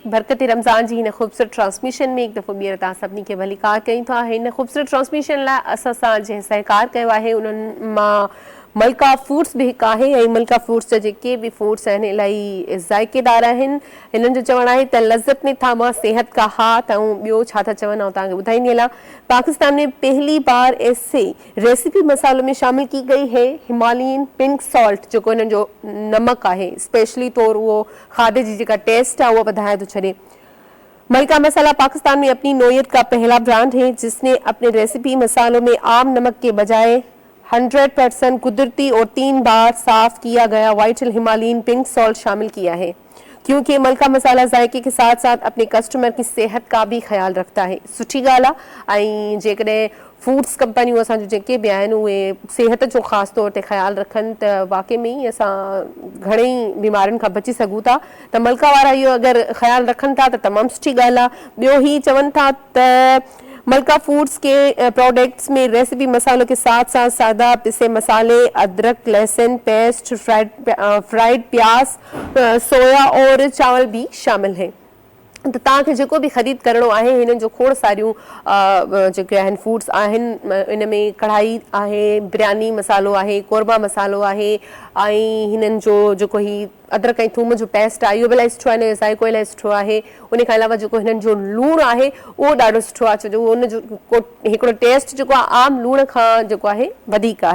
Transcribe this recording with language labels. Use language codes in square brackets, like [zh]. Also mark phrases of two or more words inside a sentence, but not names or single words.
[sd] बरकत रमज़ान जी हिन ख़ूबसूरत ट्रांसमिशन में हिकु दफ़ो ॿीहर तव्हां सभिनी खे भलीकार कयूं था. हिन ख़ूबसूरत ट्रांसमिशन लाइ असां सां जंहिं सहकार कयो आहे उन्हनि मां मलका फूड्स भी हिकु आहे. ऐं मलका फूड्स जा जेके बि फूड्स आहिनि इलाही ज़ाइक़ेदार आहिनि. हिननि जो चवणु आहे त [ur] لذت میں تھاما صحت کا ہاتھ. [sd] ऐं ॿियो छा था चवनि ऐं तव्हांखे ॿुधाईंदी हलां. [ur] پاکستان میں پہلی بار ایسے ریسپی مسالوں میں شامل کی گئی ہے ہمالین پنک سالٹ, [sd] जेको हिननि जो नमक आहे स्पेशली तौर उहो खाधे जी जेका टेस्ट आहे उहो वधाए थो छॾे. [ur] ملکہ مسالہ پاکستان میں اپنی نوعیت کا پہلا برانڈ ہے جس نے اپنے ریسپی مسالوں میں عام نمک کے بجائے 100% قدرتی اور 3 بار صاف کیا گیا وائٹل ہمالین پنک سالٹ شامل کیا ہے، کیونکہ ملکہ مسالہ ذائقے کے ساتھ ساتھ اپنے کسٹمر کی صحت کا بھی خیال رکھتا ہے. [sd] सुठी ॻाल्हि आहे. ऐं जेकॾहिं फूड्स कंपनियूं असांजो जेके बि आहिनि उहे सेहत जो ख़ासि तौर ते ख्यालु रखनि त वाक़ई में ई असां घणेई बीमारियुनि खां बची सघूं था. त मलका वारा इहो अगरि ख़्यालु रखनि था त तमामु सुठी ॻाल्हि आहे. ॿियो ही चवनि था त [ur] ملکہ فوڈز کے پروڈکٹس میں ریسپی مسالوں کے ساتھ ساتھ سادہ پسے مسالے، ادرک، لہسن پیسٹ، فرائیڈ پیاز، سویا اور چاول بھی شامل ہے. [sd] त तव्हांखे जेको बि ख़रीद करिणो आहे हिननि जो खोड़ सारियूं जेके आहिनि फूड्स आहिनि. इन में कढ़ाई आहे, बिरयानी मसालो आहे, कोरमा मसालो आहे, ऐं हिननि जो जेको ही अदरक ऐं थूम जो पेस्ट आहे इहो बि इलाही सुठो आहे. हिन जो ज़ाइक़ो इलाही सुठो आहे. उन खां अलावा जेको हिननि जो लूणु आहे उहो ॾाढो सुठो आहे, छो जो उन जो हिकिड़ो टेस्ट जेको आहे आम लूण खां जेको आहे वधीक आहे.